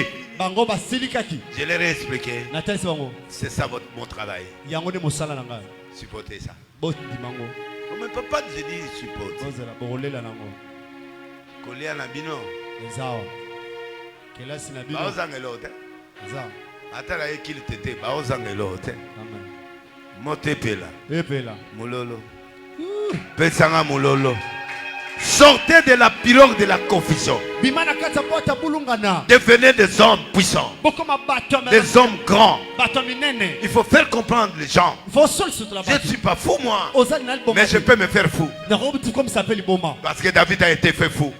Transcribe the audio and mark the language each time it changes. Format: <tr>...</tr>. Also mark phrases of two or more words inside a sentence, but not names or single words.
<fr>Je leur ai expliqué. C'est ça mon travail. Supportez ça. Mais papa, je dis supporte. Coller à l'abino. Attends, qu'il t'était.</fr> <ln>Motepela. Mulolo. Pesanga mulolo.</ln> <fr>Sortez de la pirogue de la confusion. Devenez des hommes puissants. Des hommes grands. Il faut faire comprendre les gens. Je ne suis pas fou moi. Mais je peux me faire fou. Parce que David a été fait fou.</fr>